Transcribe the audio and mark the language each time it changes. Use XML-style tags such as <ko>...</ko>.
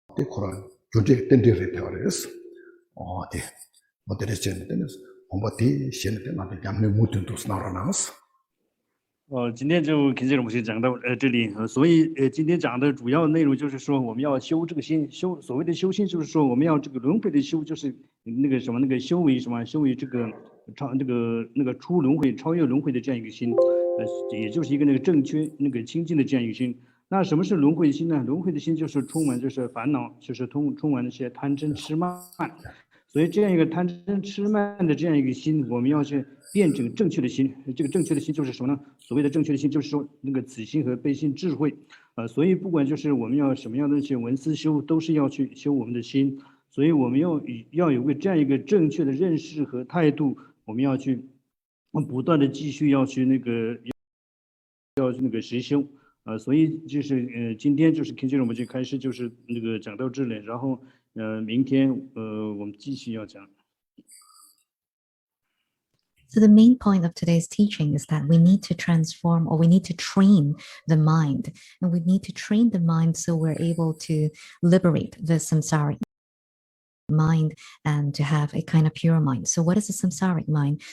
<zh>코란 교제 텐데레 되어레스 네 모델레전 되는 공부티 신의 나도 양내 모든 도 나라나스 今天就跟这种先讲到这里，所以今天讲的主要内容就是说，我们要修这个心，所谓的修心，就是说我们要这个轮回的修，就是那个什么那个修为什么，修为这个出轮回、超越轮回的这样一个心，也就是一个那个正确那个清净的这样一个心。那什么是轮回心呢？轮回的心就是充满就是烦恼，就是充满那些贪嗔痴慢。所以这样一个贪嗔痴慢的这样一个心，我们要去辩证正确的心。这个正确的心就是什么呢？所谓的正确的心，就是说那个慈心和悲心智慧。所以不管就是我们要什么样的一些文思修，都是要去修我们的心。所以我们要有个这样一个正确的认识和态度，我们要去不断的继续要去实修。所以就是今天就是跟着我们就开始就是那个讲到这里，然后明天我们继续要讲。</zh> <en>So the main point of today's teaching is that we need to transform, or we need to train the mind, and we need to train the mind so we're able to liberate the samsara mind and to have a kind of pure mind. So what is a samsaric mind?</en>